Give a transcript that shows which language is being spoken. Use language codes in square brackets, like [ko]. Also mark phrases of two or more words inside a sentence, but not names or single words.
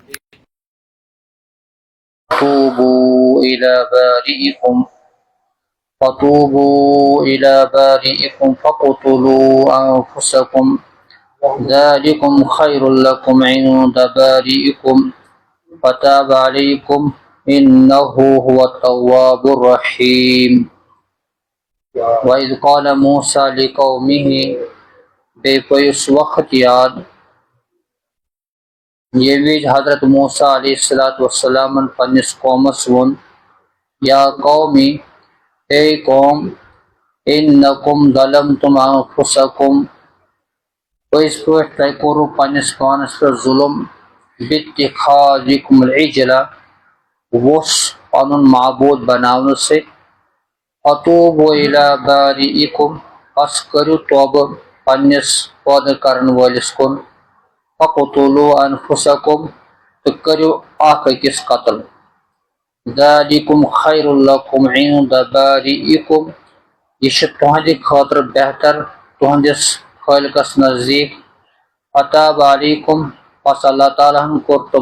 [ar] فتوبوا إلى بارئكم فاقتلوا أنفسكم ذلكم خير لكم عند بارئكم فتاب عليكم إنه هو التواب الرحيم وإذ قال موسى لقومه [ks] بے اس وقت یاد یہ ویج حضرت موسیٰ علیہ السلام پنس قومس ون [ar] یا قومی [ks] اے قوم [ar] انکم ظلمتم انفسکم [ks] اس پہ تہ کرو پنس پانس پہ ظلم [ar] باتخاذکم العجل [ks] وس پنن معبود بناون سے [ar] فتوبوا الی بارئکم [ks] پس کرو توبہ پنس پودہ کرن والس کن [ar] فقتلوا انفسکم [ks] تو کرو اخ أکس قتل [ar] ذالکم خیر لکم عند بارئکم [ks] یہ تہندِ خاطر بہتر تہندس خالقس نزدیک [ar] فتاب علیکم [ks] پس اللہ تعالیٰ کور